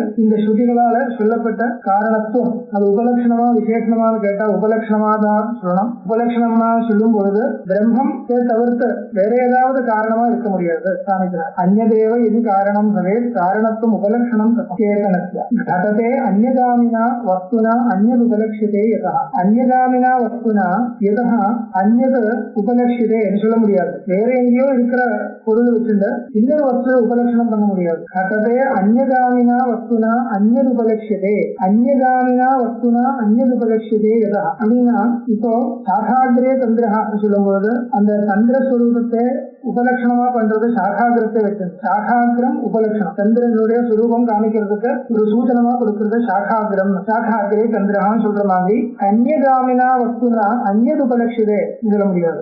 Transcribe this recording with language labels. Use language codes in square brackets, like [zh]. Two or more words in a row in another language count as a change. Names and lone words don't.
[ta] இந்த ஸ்ருதிகளால சொல்லப்பட்ட காரணத்துவம் அது உபலட்சணமா விசேஷமானு கேட்டா உபலட்சணமா தான் சொல்லணும். உபலட்சணமா சொல்லும் பொழுது பிரம்மம் தவிர்த்து வேற ஏதாவது காரணமா இருக்க முடியாது. [sa] காமிக்கிறார் अन्यदेव इति कारणं भवेत् कारणत्वम् उपलक्षणं चेतनस्य घटते अन्यगामिना वस्तुना अन्यद उपलक्ष्यते यतः. अन्यगामिना वस्तुना यतः अन्यद उपलक्ष्यते [ta] சொல்ல முடியாது. வேற எங்கேயோ இருக்கிற பொருள் வச்சுட்டு இன்னொரு வஸ்து உபலட்சணம் பண்ண முடியாது. [sa] घटते अन्यगामिना वस्तुना अन्यद उपलक्ष्यते अन्यगामिना वस्तुना अन्यद उपलक्ष्यते यतः. [ta] அப்படின்னா இப்போ [sa] शाखाग्रे चन्द्रः [ta] சொல்லும்போது அந்த தந்திர ஸ்வரூபத்தை உபலட்சணமா பண்றது சாகாகிரத்தை வச்சு. சாகாகிரம் உபலட்சணம், சந்திரனுடைய சுரூபம் காமிக்கிறதுக்கு ஒரு சூச்சனமா கொடுக்கறது சாகாகிரம். [sa] शाखाग्रे चन्द्रः [ta] சொல்ற மாதிரி [sa] अन्यगामिना वस्तुना अन्यद् उपलक्ष्यते [ta] சொல்ல முடியாது.